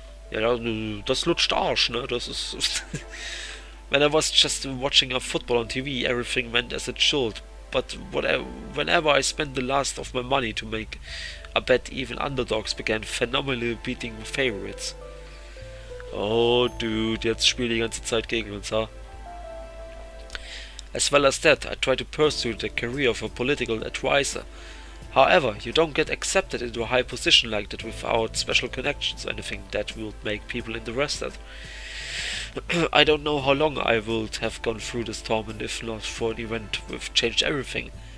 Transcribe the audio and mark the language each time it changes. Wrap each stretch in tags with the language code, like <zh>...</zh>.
<de>Ja, das lutscht Arsch, ne? Das ist...</de> <en>When I was just watching a football on TV, everything went as it should. But whenever I spent the last of my money to make a bet, even underdogs began phenomenally beating favorites.</en> <de>Oh, dude, jetzt spielen die ganze Zeit gegen uns, huh?</de> <en>As well as that, I tried to pursue the career of a political advisor. However, you don't get accepted into a high position like that without special connections or anything that would make people interested. I don't know how long I would have gone through this torment if not for an event which changed everything.</en>